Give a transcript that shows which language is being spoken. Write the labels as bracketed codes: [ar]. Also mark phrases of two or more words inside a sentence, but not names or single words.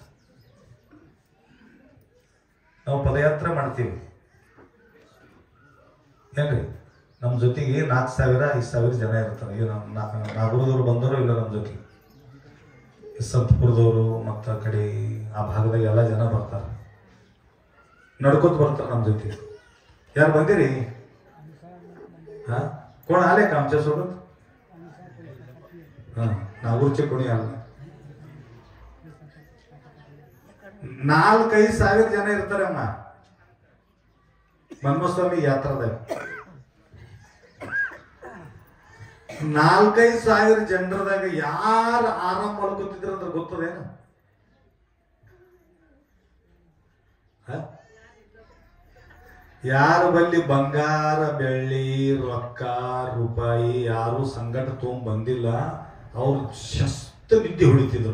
[kn] ನಾವು ಪದಯಾತ್ರೆ ಮಾಡ್ತೀವಿ ಏನ್ರಿ, ನಮ್ಮ ಜೊತೆಗೆ 4,000-5,000 ಜನ ಇರ್ತಾರೆ. ಈಗ ನಾಗೂರದವ್ರು ಬಂದವರು ಇಲ್ಲ ನಮ್ಮ ಜೊತೆಗೆ, ಸಂತಪುರದವರು ಮತ್ತು ಆ ಕಡೆ ಆ ಭಾಗದಾಗ ಎಲ್ಲ ಜನ ಬರ್ತಾರೆ, ನಡ್ಕೊತ ಬರ್ತಾರೆ ನಮ್ಮ ಜೊತೆ. ಯಾರು ಬಂದಿರಿ? [mr] हा कोण आले का आमच्या सोबत? हा नागूरचे कोणी आले? [kn] 4-5 ಸಾವಿರ ಜನ ಇರ್ತಾರೆ ಅಮ್ಮ ಮನ್ಮಸ್ವಾಮಿ ಯಾತ್ರಾದಾಗ. 4-5 ಸಾವಿರ ಜನರದಾಗ ಯಾರು ಆರಾಮ್ ಮಾಡ್ಕೊತಿದ್ರ ಅಂತ ಗೊತ್ತದೇನು? ಯಾರ ಬಲ್ಲಿ ಬಂಗಾರ ಬೆಳ್ಳಿ ರೊಕ್ಕ ರೂಪಾಯಿ ಯಾರು ಸಂಗಟ ತಗೊಂಡ್ ಬಂದಿಲ್ಲ, ಅವ್ರು ಶಸ್ತ ವಿದ್ಯೆ ಹೊಡಿತಿದ್ರು.